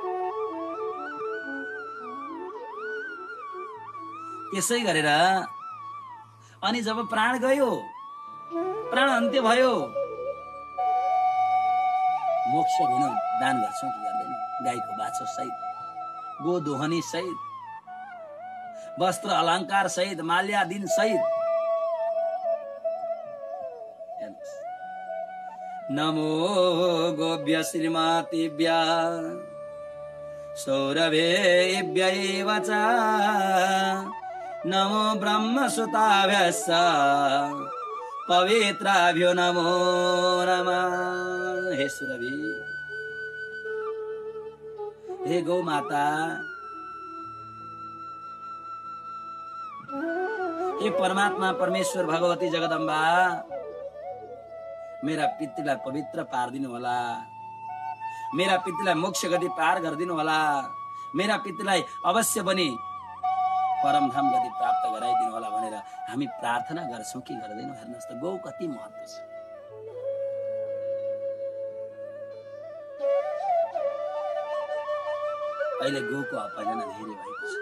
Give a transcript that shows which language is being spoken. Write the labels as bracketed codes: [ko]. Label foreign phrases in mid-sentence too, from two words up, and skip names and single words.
[ne] त्यसै गरेर अनि जब प्राण गयो, प्राण अन्त्य भयो, मोक्ष दिन दान गर्छौँ कि गर्दैन? गाईको बाछो सहित, गोदोहनी सहित, वस्त्र अलङ्कार सहित, माल्यादिन सहित। [sa] नमो गोभ्य श्रीमतीभ्य सौरभेभ्यैव च नमो ब्रह्मसुताभ्यश्च पवित्राभ्यो नमो नमः। [ne] हे सुरभि, हे गौ माता, हे परमात्मा परमेश्वर भगवती जगदम्बा, मेरा पितृलाई पवित्र पारिदिनु होला, मेरा पितृलाई मोक्ष गति पार गरिदिनु होला, मेरा पितृलाई अवश्य पनि परमधाम गति प्राप्त गराइदिनु होला भनेर हामी प्रार्थना गर्छौँ कि गर्दैनौँ? हेर्नुहोस् त गौ कति महत्त्व छ। अहिले गौको अपहेलना धेरै भएको छ।